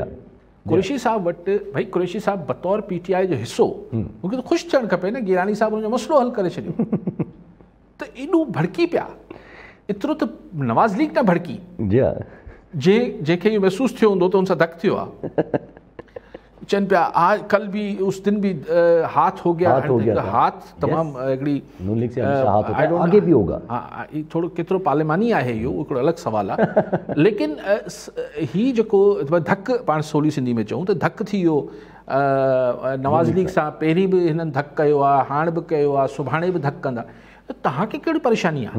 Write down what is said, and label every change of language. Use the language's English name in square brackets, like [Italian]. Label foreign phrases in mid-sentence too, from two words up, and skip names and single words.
[Sindhi] कुरैशी साहिबु वटि भई कुरैशी साहिबु बतौर PTI जो हिसो मूंखे त ख़ुशि थियणु खपे न, गिलानी साहिबु हुनजो मसइलो हल करे छॾियो त एॾो भड़की पिया, एतिरो त नवाज़ लीग न भड़की जंहिंखे इहो महसूसु थियो हूंदो त हुन सां धकु थियो आहे। चवनि पिया [Urdu] आज कल भी उस दिन भी हाथ हो गया, हाथ [Sindhi] तमामु हिकिड़ी [Urdu] आगे भी होगा, [Sindhi] थोरो केतिरो पार्लिमानी आहे इहो हिकिड़ो अलॻि सुवालु आहे, लेकिन हीउ जेको धकु पाण सवली सिंधी में चऊं त धकु थी वियो नवाज़ लीग सां, पहिरीं बि हिननि धकु कयो आहे, हाणे बि कयो आहे, सुभाणे बि धकु कंदा, त तव्हांखे कहिड़ी परेशानी आहे?